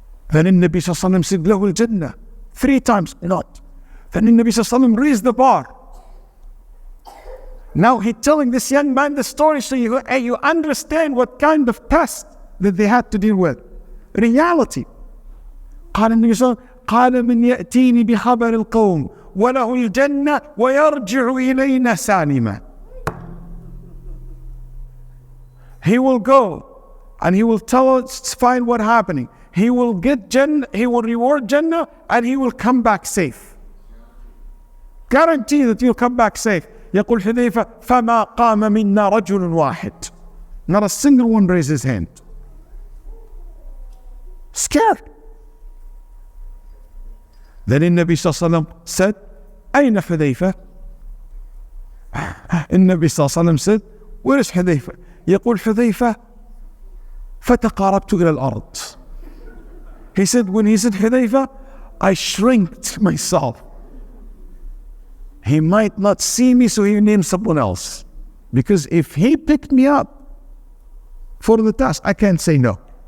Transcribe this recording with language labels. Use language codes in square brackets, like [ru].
[en] Then the Nabi Sallallahu Alaihi Wasallam said, [ar] له الجنة [en] 3 times, not. Then the Nabi Sallallahu Alaihi Wasallam raised the bar. Now he's telling this young man the story so you understand what kind of test that they had to deal with. Reality. [ar] قال النبي صلى الله عليه وسلم قال من يأتيني بخبر القوم وله الجنة ويرجع إلينا سالما. [en] He will go and he will tell us, find what's happening. He will get Jannah, he will reward Jannah, and he will come back safe. Guarantee that you'll come back safe. [ar] يقول حذيفة فما قام منا رجل واحد. [en] Not a single one raised his hand. Scared. Then the Nabi Sallallahu Alaihi Wasallam said, [ar] أين حذيفة? النبي صلى الله عليه وسلم [en] said, where is [ar] حذيفة? يقول حذيفة فتقاربت إلى الأرض. [en] He said, when he said Hudhayfah, I shrinked myself. He might not see me, so he named someone else. Because if he picked me up for the task, I can't say no.